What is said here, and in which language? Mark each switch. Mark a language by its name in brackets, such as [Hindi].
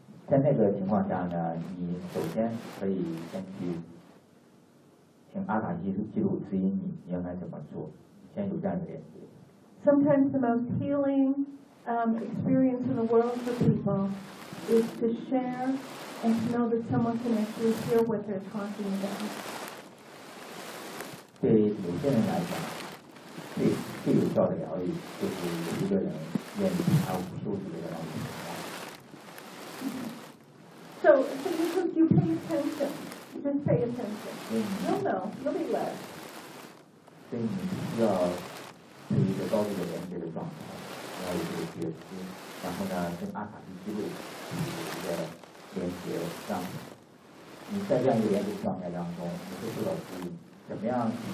[Chinese] 在那个情况下呢，你首先可以先去请阿卡西记录指引你应该怎么做，先有这样的联系。 [English] Sometimes the most healing experience in the world for people is to share and to know that someone can actually hear what they're talking about. [Chinese] 对于有些人来讲，最有效的疗愈就是有一个人愿意他无数次的让你听到。 [English] So because you pay attention, you just pay attention. You'll know. You'll be led. [Chinese] 所以你要是一个高度的连接的状态，然后有这个觉知，然后呢，跟阿卡西记录有一个连接，让你在这样一个连接状态当中，你会受到指引。怎么样？